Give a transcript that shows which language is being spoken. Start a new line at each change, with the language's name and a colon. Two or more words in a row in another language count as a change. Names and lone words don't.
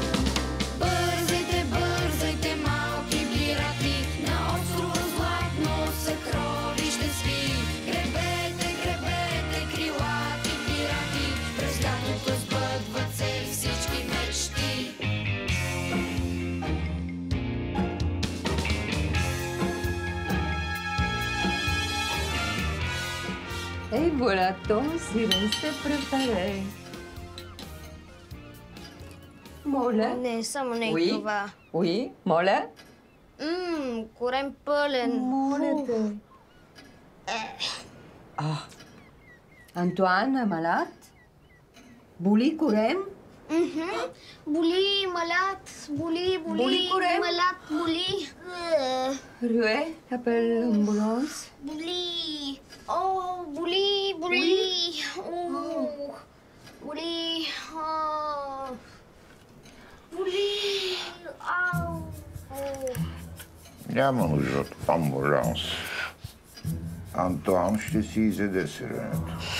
Bulgarian: Бързайте, малки пирати, на острова златно съкровище спи. Гребете, крилати пирати, през лятото сбъдват се всички мечти.
French: Et voilà, ton sirène s'est préparé.
Bulgarian: Моля? Не, само не
French: Oui.
Bulgarian: това. Oui, моля? Корем пълен. Моля те. Антуан е малад? Боли корем? Боли, малят, боли, Боли корем? малят, боли.
French: Руе, appelle l'ambulance.
Bulgarian: Боли. О, боли. Боли. Боли. Ау. Няма нужда от амбуланс. Антуан ще си изеде сиренето.